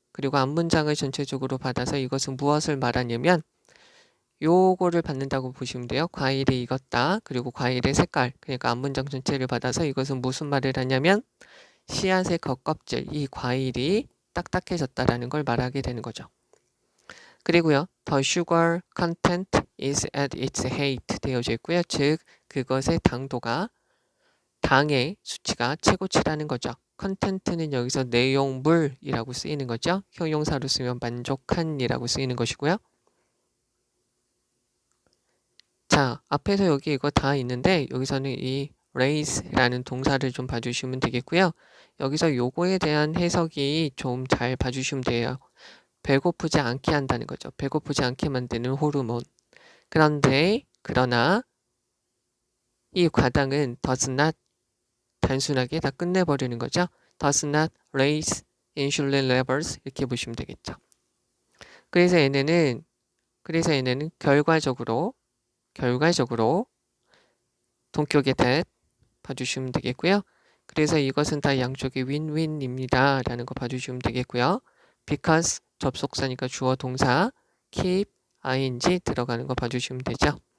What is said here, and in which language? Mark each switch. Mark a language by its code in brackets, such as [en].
[ko] 그리고 앞문장을 전체적으로 받아서 이것은 무엇을 말하냐면 요거를 받는다고 보시면 돼요. 과일이 익었다. 그리고 과일의 색깔. 그러니까 앞문장 전체를 받아서 이것은 무슨 말을 하냐면 씨앗의 겉껍질, 이 과일이 딱딱해졌다라는 걸 말하게 되는 거죠. [en] 그리고요, the sugar content is at its height 되어져 있고요. [ko] 즉, 그것의 당도가 당의 수치가 최고치라는 거죠. content는 여기서 내용물이라고 쓰이는 거죠. 형용사로 쓰면 만족한이라고 쓰이는 것이고요. 자, 앞에서 여기 이거 다 있는데 여기서는 이 raise라는 동사를 좀 봐주시면 되겠고요. 여기서 요거에 대한 해석이 좀 잘 봐주시면 돼요. 배고프지 않게 한다는 거죠. 배고프지 않게 만드는 호르몬. 그러나 이 과당은 [en] does not [ko] 단순하게 다 끝내버리는 거죠. [en] does not raise insulin levels 이렇게 보시면 되겠죠. [ko] 그래서 얘네는 결과적으로 동격의 that 봐주시면 되겠고요. 그래서 이것은 다 양쪽이 윈윈입니다. 라는 거 봐주시면 되겠고요. because 접속사니까 주어 동사 keep ing 들어가는 거 봐주시면 되죠.